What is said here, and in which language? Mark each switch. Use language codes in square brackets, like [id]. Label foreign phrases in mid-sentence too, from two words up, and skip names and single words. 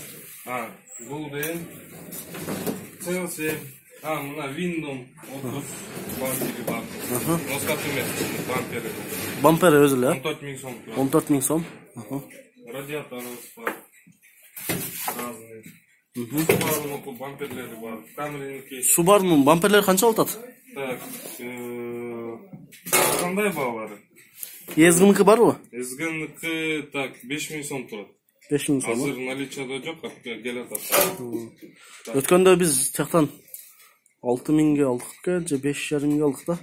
[ky] Бул деген C7. Мына Windom 30 бампери бар. Носкат эмес, бампери. Бампери өзү эле, 14 миң сом. 14 миң сом. Радиаторубуз бар. Разный. Субарунун бамперлери бар. Camry'ninki. Subaru'nун бамперлери канча болуп атат? Так, кандай баалары? Эзгиники барбы? Эзгиники так 5 миң сом турат. 5 миң сом. Азыр наличиеде жок, келатат. Өткөндө биз тияктан 6 миңге алдык экен, же 5,5 миңге алдык да.